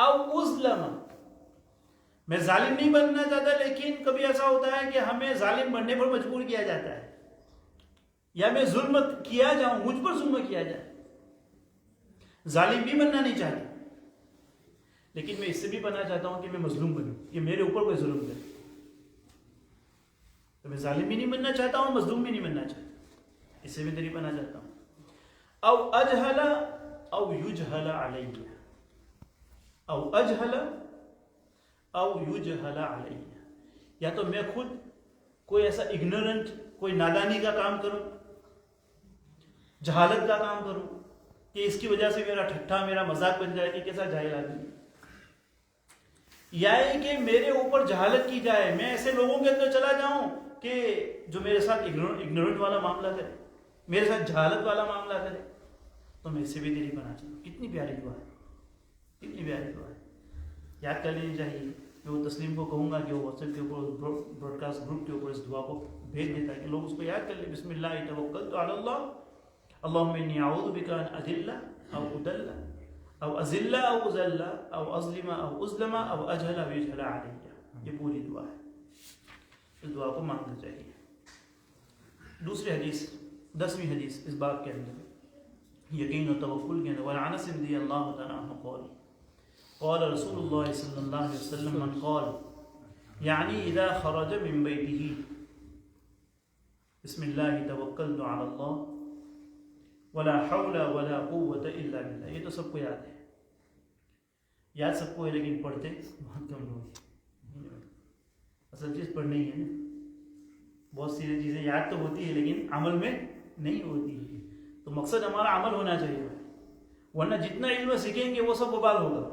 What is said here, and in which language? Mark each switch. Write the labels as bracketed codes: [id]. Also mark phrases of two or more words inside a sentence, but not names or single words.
[ar] او ازلم، [ur] میں ظالم نہیں بننا چاہتا لیکن کبھی ایسا ہوتا ہے کہ ہمیں ظالم بننے پر مجبور کیا جاتا ہے، یا میں ظلم کیا جاؤں، مجھ پر ظلم کیا جائے۔ ظالم بھی بننا نہیں چاہتا لیکن میں اس سے بھی پناہ چاہتا ہوں کہ میں مظلوم بنوں، کہ میرے اوپر کوئی ظلم کرے۔ تو میں ظالم بھی نہیں بننا چاہتا ہوں، مظلوم بھی نہیں بننا چاہتا، اس سے بھی تیری پناہ چاہتا ہوں۔ [ar] او اجہل او یجہل علیہ، او اجہل او یجہل علیہ، [ur] یا تو میں خود کوئی ایسا اگنورنٹ، کوئی نادانی کا کام کروں، جہالت کا کام کروں کہ اس کی وجہ سے میرا ٹھٹھا، میرا مذاق بن جائے کہ کیسا جاہل آدمی، یا کہ میرے اوپر جہالت کی جائے، میں ایسے لوگوں کے اندر چلا جاؤں کہ جو میرے ساتھ اگنورنٹ والا معاملہ کرے، میرے ساتھ جہالت والا معاملہ کرے، تو میں اس سے بھی تیری پناہ چاہتا ہوں۔ کتنی پیاری دعا ہے، کتنی پیاری دعا ہے، یاد کر لینی چاہیے۔ میں وہ تسلیم کو کہوں گا کہ وہ واٹس ایپ کے اوپر، [en] broadcast group [ur] کے اوپر اس دعا کو بھیج دیتا ہے کہ لوگ اس کو یاد کر لیں۔ [ar] بسم اللہ توکلت علی اللہ، اللہم انی اعوذ بک ان اذل او اضل او ازل او اذل او اظلم او اظلم او اجہل او یجہل علیہ، [ur] یہ پوری دعا ہے، اس دعا کو مانگنا چاہیے۔ دوسری حدیث، 10ویں حدیث اس باب کے اندر یقین و توکل کے اندر، [ar] وعن انس رضی اللہ تعالی عنہ قال قال رسول اللہ صلی اللہ علیہ وسلم من قال، [ur] یعنی [ar] اذا خرج من بیتہ بسم اللہ توکلت علی اللہ ولا حول ولا قوت الا باللہ، [ur] یہ تو سب کو یاد ہے، یاد سب کو ہے لیکن پڑھتے بہت کم لوگ ہیں۔ اصل چیز پڑھنی ہے نا، بہت سی چیزیں یاد تو ہوتی ہے لیکن عمل میں نہیں ہوتی ہے، تو مقصد ہمارا عمل ہونا چاہیے، ورنہ جتنا علم سیکھیں گے وہ سب وبال ہوگا۔